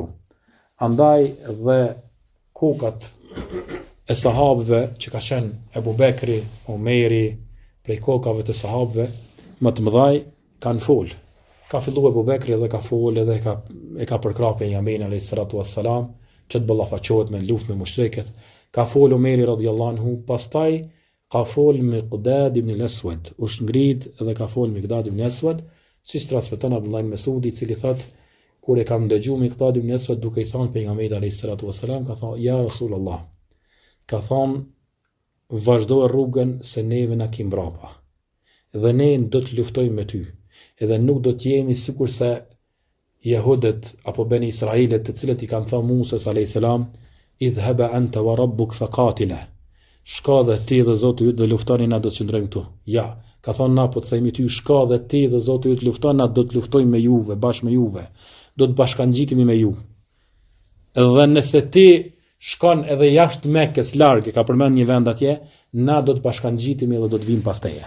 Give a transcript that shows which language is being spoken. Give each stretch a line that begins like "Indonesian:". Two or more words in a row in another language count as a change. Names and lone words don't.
Albanian: Andaj dhe kokat e sahabëve që ka qenë Ebu Bekri, Omeri, prej kokave të sahabëve më të mëdhaj kanë fol. Ka fillu Ebu Bekri dhe ka fol edhe e ka përkrah pejgamberin
Arabic: alayhi salatu wassalam
Albanian: që të ballafaqohet me luftë me mushrikët. Ka fol Omeri
Arabic: radhiyallahu anhu,
Albanian: pastaj ka fol Miqdad ibn al-Aswad, u shngrit dhe ka fol Miqdad ibn al-Aswad, siç transmeton Abdullah ibn Mesudi, i cili thot kur e kam dëgjuar Miqdad ibn al-Aswad duke i thënë pejgamberit
Arabic: alayhi salatu wassalam,
Albanian: ka thonë
Arabic: ja Rasulullah,
Albanian: ka thonë vazhdo rrugën se neve na ki mbrapa, dhe ne do të luftojmë me ty, edhe nuk do të jemi sikur se Jehudët apo Beni Israilet të cilët i kanë thënë Musa
Arabic: alayhis salam, idhhaba anta wa rabbuk faqatila,
Albanian: shka dhe ti dhe Zoti yt dhe luftoni, na do të qëndrojmë këtu. Ja, ka thonë na po të themi ty, shka dhe ti dhe Zoti yt lufton, na do të luftojmë me juve, bashkë me juve, do të bashkangjitemi me ju. Edhe nëse ti shkon edhe jashtë Mekës larg, ka përmend një vend atje, na do të bashkangjitemi dhe do të vim pas teje.